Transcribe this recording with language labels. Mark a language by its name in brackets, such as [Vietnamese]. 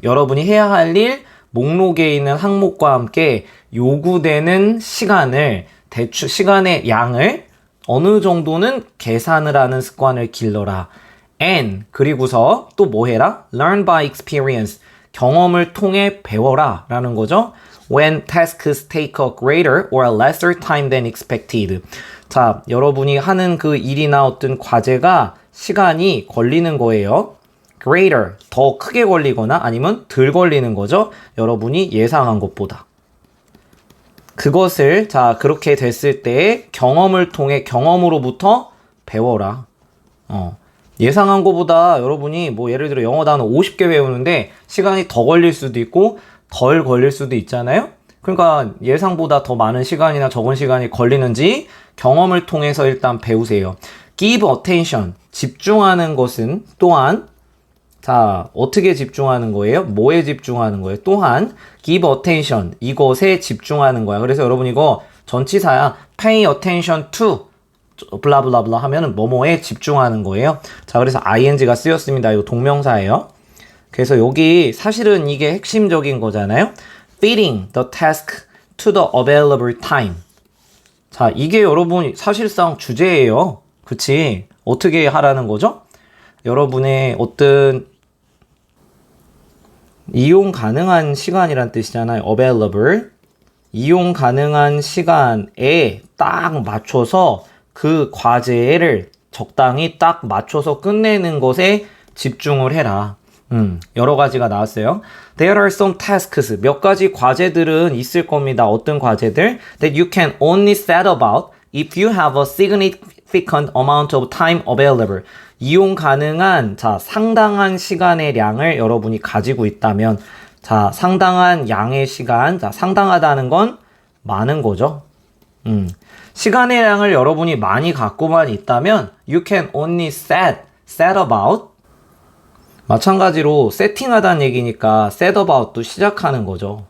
[Korean] 여러분이 해야 할 일, 목록에 있는 항목과 함께 요구되는 시간을, 시간의 양을 어느 정도는 계산을 하는 습관을 길러라. And, 그리고서 또 뭐 해라? [English] Learn by experience. [Korean] 경험을 통해 배워라 라는 거죠. [English] When tasks take a greater or a lesser time than expected. [Korean] 자, 여러분이 하는 그 일이나 어떤 과제가 시간이 걸리는 거예요. greater, 더 크게 걸리거나 아니면 덜 걸리는 거죠. 여러분이 예상한 것보다. 그것을 자 그렇게 됐을 때 경험을 통해 경험으로부터 배워라. 예상한 것보다 여러분이 뭐 예를 들어 영어 단어 50개 외우는데 시간이 더 걸릴 수도 있고 덜 걸릴 수도 있잖아요. 그러니까 예상보다 더 많은 시간이나 적은 시간이 걸리는지 경험을 통해서 일단 배우세요. [English] Give attention, [Korean] 집중하는 것은 또한 자, 어떻게 집중하는 거예요? 뭐에 집중하는 거예요? 또한 [English] give attention, [Korean] 이것에 집중하는 거야. 그래서 여러분 이거 전치사야. [English] pay attention to [Korean] 블라블라블라 하면은 뭐뭐에 집중하는 거예요. 자, 그래서 ing가 쓰였습니다. 이거 동명사예요. 그래서 여기 사실은 이게 핵심적인 거잖아요. [English] fitting the task to the available time. [Korean] 자, 이게 여러분 사실상 주제예요. 그치? 어떻게 하라는 거죠? 여러분의 어떤 이용 가능한 시간이란 뜻이잖아요. [English] available. [Korean] 이용 가능한 시간에 딱 맞춰서 그 과제를 적당히 딱 맞춰서 끝내는 것에 집중을 해라. 여러 가지가 나왔어요. [English] There are some tasks. [Korean] 몇 가지 과제들은 있을 겁니다. 어떤 과제들? [English] That you can only set about if you have a significant amount of time available. [Korean] 이용 가능한 자 상당한 시간의 양을 여러분이 가지고 있다면 자 상당한 양의 시간 자 상당하다는 건 많은 거죠. 시간의 양을 여러분이 많이 갖고만 있다면 [English] you can only set about [Korean] 마찬가지로 세팅하다는 얘기니까 set about도 시작하는 거죠.